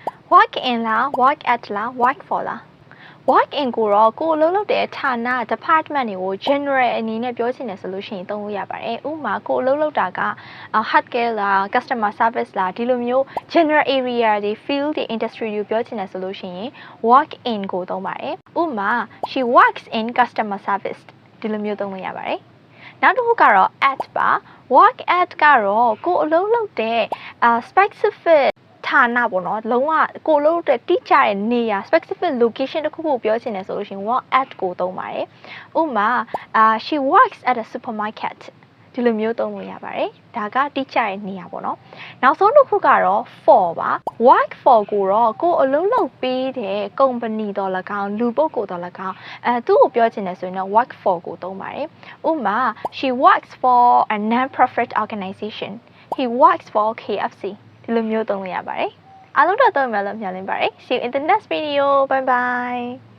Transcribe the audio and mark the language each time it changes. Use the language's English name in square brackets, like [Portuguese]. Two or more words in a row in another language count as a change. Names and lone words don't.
[English] work in [Burmese] လား [English] work at [Burmese] လား [English] work for [Burmese] လား [English] work in [Burmese] ကိုတော့ကိုအလုပ်လုပ်တဲ့ဌာန department တွေကို general အနေနဲ့ပြောချင်တယ်ဆိုလို့ရှိရင်သုံးလို့ရပါတယ်ဥပမာကိုအလုပ်လုပ်တာက healthcare လား [English] customer service [Burmese] လားဒီလိုမျိုး [English] general area [Burmese] တွေ field တွေ industry တွေပြောချင်တယ်ဆိုလို့ရှိရင် [English] work in [Burmese] ကိုသုံးပါတယ်ဥပမာ [English] she works in customer service [Burmese] ဒီလိုမျိုးသုံးလို့ရပါတယ်နောက်တစ်ခုကတော့ at ပါ [English] work at [Burmese] ကတော့ကိုအလုပ် လုပ်တဲ့ specific ဌာနပေါ့နော်လုံးဝကိုလို့တဲ့တိကျတဲ့နေရာ [English] specific location [Burmese] တစ်ခုခုပြောချင်တယ်ဆိုလို့ရှိရင် [English] work at [Burmese] ကိုသုံးပါတယ်ဥပမာ [English] she works at a supermarket [Burmese] ဒီလိုမျိုးသုံးလို့ရပါတယ်ဒါကတိကျတဲ့နေရာပေါ့နော်နောက်ဆုံးတစ်ခုကတော့ for ပါ [English] work for [Burmese] ကိုတော့ကိုအလုပ်လုပ်ပေးတဲ့ company တော်၎င်းလူပုဂ္ဂိုလ်တော်၎င်းသူ့ကိုပြောချင်တယ်ဆိုရင်တော့ [English] work for [Burmese] ကိုသုံးပါတယ်ဥပမာ [English] she works for a non-profit organization he works for KFC [Burmese] ဒီလိုမျိုးသုံးလို့ရပါတယ်အားလုံးတော့သုံးမယ်လို့မျှော်လင့်ပါတယ် [English] see you in the next video bye bye